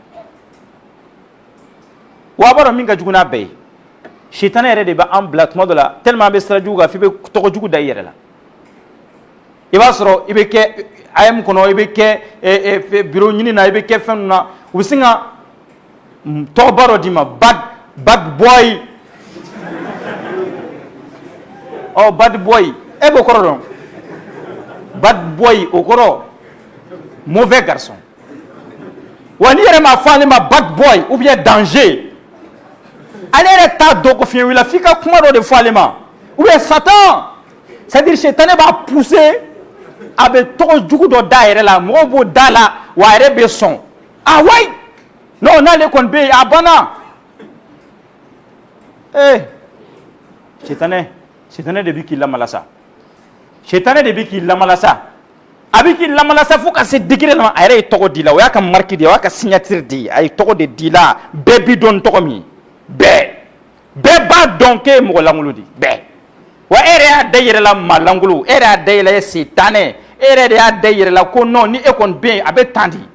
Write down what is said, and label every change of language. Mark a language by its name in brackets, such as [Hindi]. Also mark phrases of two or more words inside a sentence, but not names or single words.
[Bambara] wa a b'a dɔn min ka jugu n'a bɛɛ ye sitana yɛrɛ de b'an bila tuma dɔ la tellement an bɛ sira jugu kan f'i bɛ tɔgɔ jugu da i yɛrɛ la i b'a sɔrɔ i bɛ kɛ AM kɔnɔ i bɛ kɛ bureau ɲini na i bɛ kɛ fɛn ninnu na u bɛ sin ka tɔgɔba dɔ d'i ma [English] bad boy [Bambara] ɔ [English] bad boy [Bambara] e b'o kɔrɔ dɔn [English] bad boy [Bambara] o kɔrɔ [French] mauvais garçon [Bambara] wa n'i yɛrɛ m'a fɔ ale ma [English] bad boy [French] ou bien danger [Bambara] ale yɛrɛ t'a dɔn ko fiɲɛ wulila f'i ka kuma dɔ de fɔ ale ma [French] ou bien Satan c'est-à-dire [Bambara] shetane b'a pousser a bɛ tɔgɔ jugu dɔ da a yɛrɛ la mɔgɔw b'o da la wa a yɛrɛ bɛ sɔn [French] ah ouais non [Bambara] n'ale kɔni bɛ yen a banna shetane de bɛ k'i lamala sa shetane de bɛ k'i lamala sa a bɛ k'i lamala sa fo ka se degré la a yɛrɛ ye tɔgɔ di la o y'a ka marque de ye o y'a ka signature de ye a ye tɔgɔ de di la bɛɛ bi dɔn tɔgɔ min bɛɛ b'a dɔn k'e ye mɔgɔ lankolon de bɛɛ wa e yɛrɛ y'a da i yɛrɛ la maa lankolon e yɛrɛ y'a da i yɛrɛ la sitane e yɛrɛ de y'a da i yɛrɛ la ko non ni e kɔni bɛ yen a bɛ tan di